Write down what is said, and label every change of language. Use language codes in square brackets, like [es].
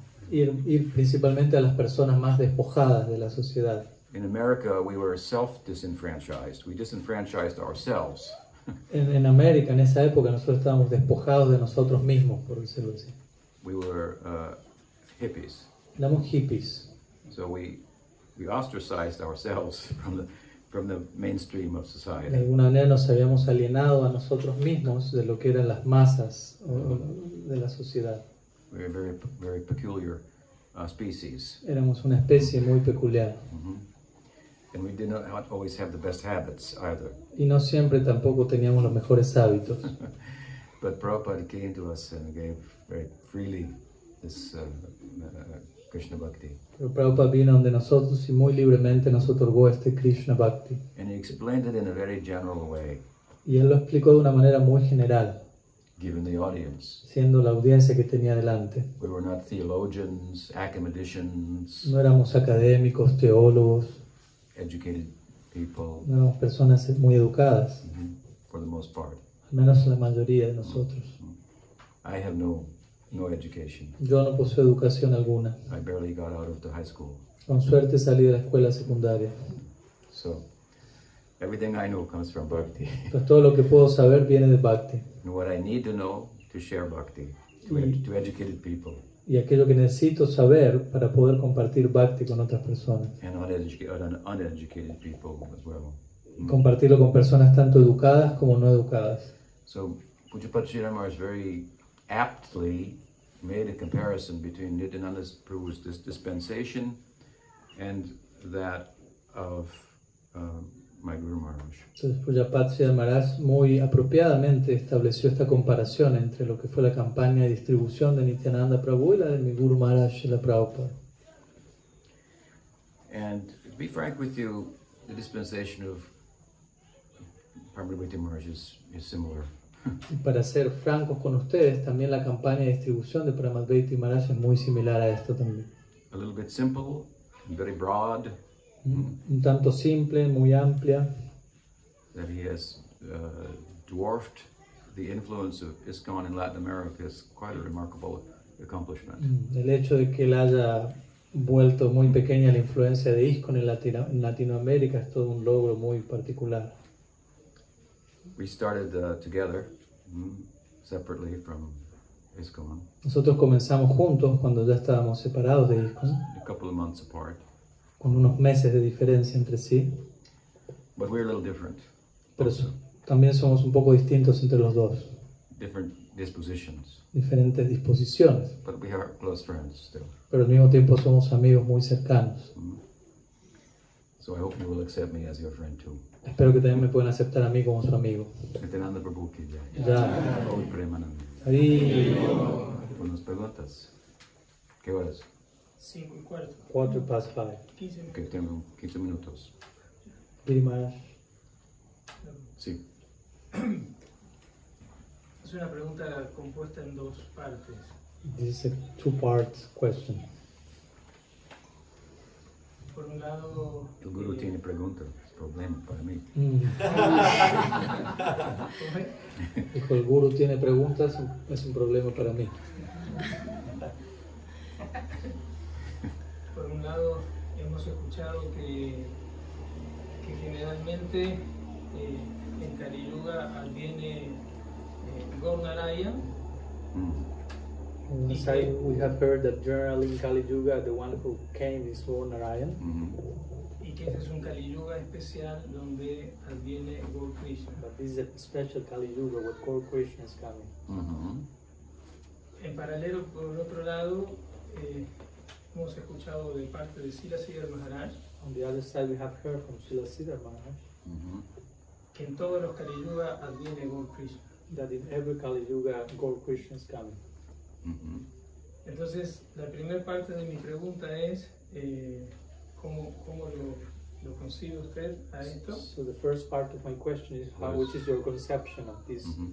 [es] Ir principalmente a las personas más despojadas de la sociedad. [en] In America, we were self-disenfranchised. We disenfranchised ourselves. [es] En América, en esa época, nosotros estábamos despojados de nosotros mismos, por decirlo así. [en] We were hippies. [es] Éramos hippies. [en] So we ostracized ourselves from the mainstream of [es] De [en] society. [es] alguna manera nos habíamos alienado a nosotros mismos de lo que eran las masas de la sociedad. [en] We were a very, very peculiar species. [es] Éramos una especie muy peculiar. [en] And we did not always have the best habits either. [es] Y no siempre tampoco teníamos los mejores hábitos. [en] But Prabhupada came to us and gave very freely this Krishna Bhakti. [es] Pero Prabhupada vino donde nosotros y muy libremente nos otorgó este Krishna Bhakti. [en] And he explained it in a very general way, [es] Y él lo explicó de una manera muy general, [en] given the audience. [es] siendo la audiencia que tenía delante. [en] We were not theologians, academicians, [es] No éramos académicos, teólogos, [en] educated people, [es] no éramos personas muy educadas, [en] for the most part. [es] al menos la mayoría de nosotros. [en] I have no education. [es] Yo no poseo educación alguna. [en] I barely got out of the high school. [es] Con suerte salí de la escuela secundaria. [en] So everything I know comes from Bhakti. [es] Pues todo lo que puedo saber viene de Bhakti. [en] And what I need to know to share Bhakti to educated people [es] Y aquello que necesito saber para poder compartir Bhakti con otras personas. [en] and uneducated people as well. [es] Y compartirlo con personas tanto educadas como no educadas. [en] So Pujapad Sridhar Maharaj very aptly made a comparison between Nityananda Prabhu's dispensation and that of my Guru Maharaj. [es] Entonces Pujapad Sridhar Maharaj muy apropiadamente estableció esta comparación entre lo que fue la campaña de distribución de Nityananda Prabhu y la de mi Guru Maharaj y la Prabhupada. [en] And to be frank with you, the dispensation of Paramahansa Maharaj is similar. [es] Y para ser francos con ustedes, también la campaña de distribución de Paramadvaiti Maharaj es muy similar a esto también. [en] A little bit simple, very broad, [es] un tanto simple, muy amplia, [en] that he has dwarfed the influence of ISKCON in Latin America is quite a remarkable accomplishment. [es] El hecho de que él haya vuelto muy pequeña la influencia de ISKCON en Latinoamérica es todo un logro muy particular. [en] We started together, separately from ISKCON, [es] Nosotros comenzamos juntos cuando ya estábamos separados de ISKCON, [en] a couple of months apart, [es] con unos meses de diferencia entre sí, [en] but we're a little different, [es] pero también somos un poco distintos entre los dos, [en] different dispositions, [es] diferentes disposiciones, [en] but we are close friends still. [es] pero al mismo tiempo somos amigos muy cercanos. [en] So I hope you will accept me as your friend too. [es] Espero que también me puedan aceptar a mí como su amigo. [hi] Nitinanda Prabhu ki jai. [es] Ya. Gaur Premanand. Ahí, Buenas preguntas. ¿Qué horas? 5:15. 5:45. 15 Que tengo 15 minutos. Giri Maharaj. Sí. Es una pregunta compuesta en dos partes. [en] This is a two-part question. [es] Por un lado, El guru tiene preguntas. Es problema para mí. ¿cómo es? Dijo, el guru tiene preguntas, es un problema para mí. Por un lado, hemos escuchado que generalmente en Kali Yuga adviene Gaur Narayan. [en] On one side, we have heard that generally in Kali Yuga, the one who came is Gaur Narayan, [es] Y que este es un Kali Yuga especial donde adviene Gaur Krishna. [en] but this is a special Kali Yuga where Gaur Krishna is coming. [es] En paralelo, por el otro lado, hemos escuchado de parte de Sila Siddhar Maharaj [en] On the other side, we have heard from Srila Siddhar Maharaj [es] que en todos los Kali Yuga adviene Gaur Krishna. [en] that in every Kali Yuga, Gaur Krishna is coming. [es] Entonces, la primera parte de mi pregunta es, ¿cómo lo concibe usted a esto? [en] So the first part of my question is, which is your conception of this?